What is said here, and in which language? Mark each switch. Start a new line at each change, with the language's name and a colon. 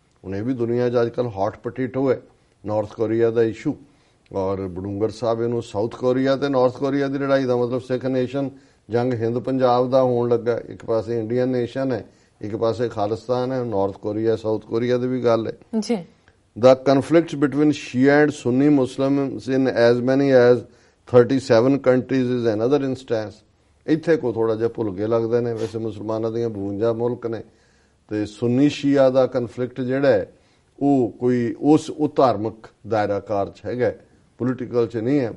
Punjabi: ਹੁਣ ਇਹ ਵੀ ਦੁਨੀਆ 'ਚ ਅੱਜ ਕੱਲ੍ਹ
English: hot potato
Punjabi: ਹੈ ਨਾਰਥ ਕੋਰੀਆ ਦਾ ਇਸ਼ੂ, ਔਰ ਬਡੂੰਗਰ ਸਾਹਿਬ ਇਹਨੂੰ ਸਾਊਥ ਕੋਰੀਆ ਤੇ ਨਾਰਥ ਕੋਰੀਆ ਦੀ ਲੜਾਈ ਦਾ ਮਤਲਬ ਸਿੱਖ ਨੇਸ਼ਨ ਜੰਗ ਹਿੰਦ ਪੰਜਾਬ ਦਾ ਹੋਣ ਲੱਗਾ। ਇੱਕ ਪਾਸੇ ਇੰਡੀਅਨ ਨੇਸ਼ਨ ਹੈ, ਇੱਕ ਪਾਸੇ ਖਾਲਿਸਤਾਨ ਹੈ, ਨਾਰਥ ਕੋਰੀਆ ਸਾਊਥ ਕੋਰੀਆ ਦੀ ਵੀ ਗੱਲ ਹੈ ਜੀ।
English: The conflicts between Shia and Sunni Muslims in as many as 37 countries is another instance।
Punjabi: ਇੱਥੇ ਕੋ ਥੋੜਾ ਜਿਹਾ ਭੁੱਲ ਕੇ ਲੱਗਦੇ ਨੇ, ਵੈਸੇ ਮੁਸਲਮਾਨਾਂ ਦੀਆਂ 52 ਮੁਲਕ ਨੇ ਤੇ ਸੁੰਨੀ ਸ਼ੀਆ ਦਾ ਕਨਫਲਿਕਟ ਜਿਹੜਾ ਹੈ ਉਹ ਕੋਈ ਉਹ ਧਾਰਮਿਕ ਦਾਇਰਾਕਾਰ 'ਚ ਹੈਗਾ, ਪੋਲੀਟੀਕਲ 'ਚ ਨਹੀਂ ਹੈ।